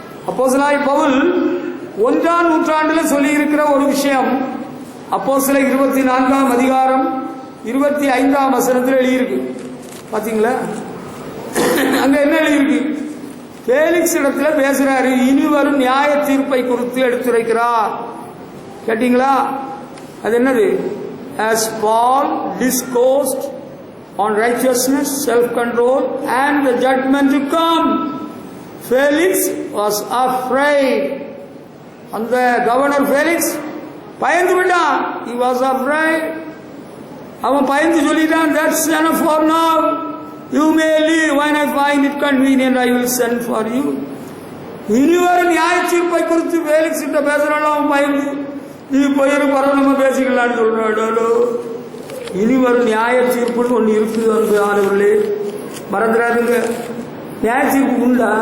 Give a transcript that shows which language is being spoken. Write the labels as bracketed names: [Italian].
[Tamil] அப்போஸ்தலனாகிய பவுல் 1ஆம் நூற்றாண்டில் சொல்லி இருக்கிற ஒரு விஷயம் அப்போஸ்தலர் 24ஆம் அதிகாரம் 25ஆம் வசனத்தில் எழுதியிருக்கு. பாத்தீங்களா? அங்க என்ன எழுதியிருக்கு? ஃபேலிக்ஸ் இடத்துல பேசுறாரு. இனி வரும் நியாய தீர்ப்பை குறித்து எடுத்துரைக்கிறார். கேட்டீங்களா? அது என்னது? [English] As Paul discoursed on righteousness, self-control and the judgment to come, Felix was afraid. [Tamil] அந்த கவர்னர் ஃபேலிக்ஸ் பயந்து விட்டான். [English] He was afraid. [Tamil] அவன் பயந்து சொல்லிட்டான், [English] that's enough for now. You may leave when I find it convenient. I will send for you. [Tamil] இனிவரும் நியாய தீர்ப்பை குறித்து ஃபேலிக்ஸ் கிட்ட பேசுறான். அவன் பயந்து, நீ போயிரு பரவ நம்ம பேசிக்கலான்னு சொல்றாடோ. இனிவரும் நியாய தீர்ப்புன்னு ஒன்று இருக்குது. அந்த ஆளுகளே மறந்துடாதுங்க. நியாய தீர்ப்பு உண்டா?